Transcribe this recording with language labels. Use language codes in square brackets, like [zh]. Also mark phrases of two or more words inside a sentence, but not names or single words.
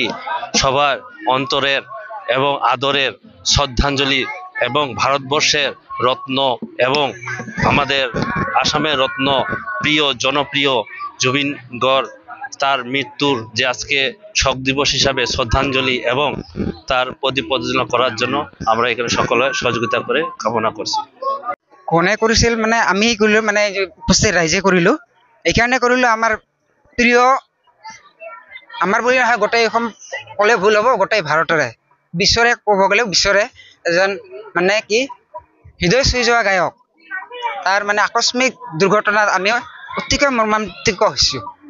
[bn] সবার অন্তরের এবং আদরের শ্রদ্ধাঞ্জলি এবং ভারতবর্ষের রত্ন এবং আমাদের আসামের রত্ন প্রিয় জনপ্রিয় জুবিন গড় তার মৃত্যুর যে আজকে শোক দিবস হিসাবে শ্রদ্ধাঞ্জলি এবং তার প্রতিপদনা করার জন্য আমরা এখানে সকলে সহযোগিতা করে কামনা করছি। [as] কোনে কৰিছিল মানে আমি কৰিলো, মানে উপস্থিত ৰাইজে কৰিলো। এইকাৰণে কৰিলো আমাৰ প্ৰিয়, আমাৰ বুলি নহয় গোটেই অসম ক'লে ভুল হ'ব, গোটেই ভাৰতৰে বিশ্বৰে ক'ব গ'লে বিশ্বৰে এজন মানে কি হৃদয় চুই যোৱা গায়ক, তাৰ মানে আকস্মিক দুৰ্ঘটনাত আমি অতিকৈ মৰ্মান্তিক হৈছোঁ।